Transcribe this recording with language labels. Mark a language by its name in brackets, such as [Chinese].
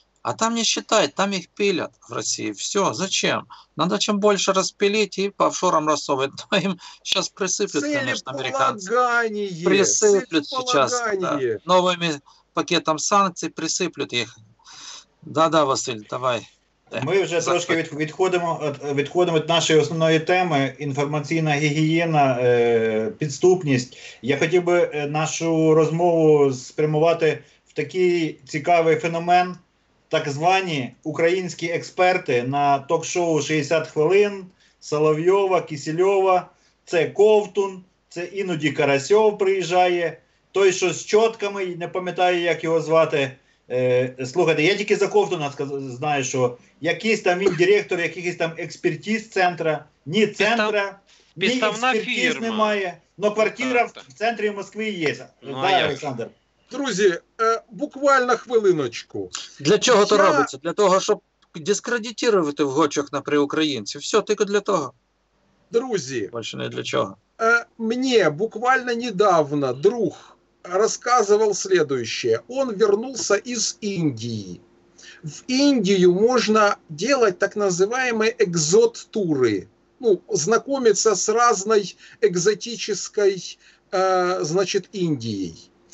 [Russian] А там не считают, там их пилят в России. Все, зачем? Надо чем больше распилить и по офшорам рассовывать. Но им сейчас присыплют, конечно, американцы. Целеполагание. Присыплют сейчас, да, Целеполагание. новыми пакетом санкций, присыплют их. Да-да, Василь, давай. [Ukrainian] Ми вже трошки відходимо від нашої основної теми: інформаційна гігієна, підступність. Я хотів би нашу розмову спрямувати в такий цікавий феномен. Так звані українські експерти на ток-шоу «60 хвилин», Соловйова, Кисельова, це Ковтун, це іноді Карасьов приїжджає, той, що з чотками, не пам'ятаю, як його звати. Слухайте, я тільки за Ковтуна знаю, що якийсь там він директор якихось там експертиз центра, ні центра, ні експертиз немає, але квартира в центрі Москви є. Ну, Да, Олександр? Друзі, буквально хвилиночку. Для чого то робиться? Для того, щоб дискредитувати в очах при українців. Все, тільки для того. Друзі, Більше не для чого. [Russian] мне буквально недавно друг рассказывал следующее. Он вернулся из Индии. В Индию можно делать так называемые экзот-туры. Ну, знакомиться с разной экзотической, значит, Индией.